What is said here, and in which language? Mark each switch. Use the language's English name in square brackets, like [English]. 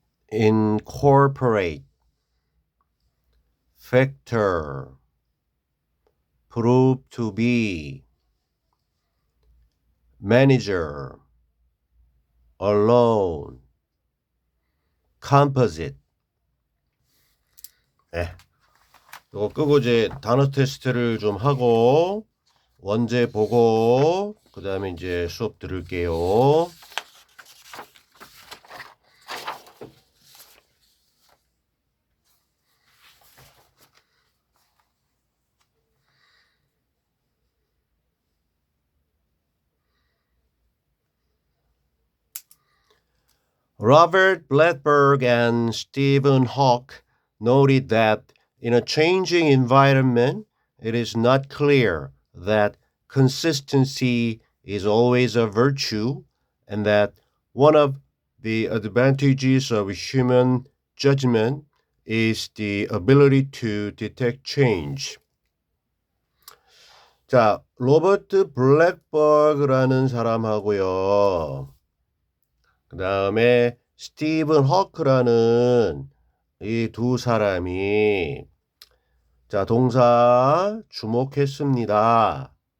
[English] incorporate, factor, prove to be, manager, alone, composite. [Korean] 네. 이거 끄고 이제 단어 테스트를 좀 하고 원제 보고 그 다음에 이제 수업 들을게요. [English] Robert Blackburn and Stephen Hawke noted that in a changing environment, it is not clear that consistency is always a virtue and that one of the advantages of human judgment is the ability to detect change. [Korean] 자, 로버트 블랙버그라는 사람하고요. 그 다음에 스티븐 허크라는 이 두 사람이 자 동사 주목했습니다.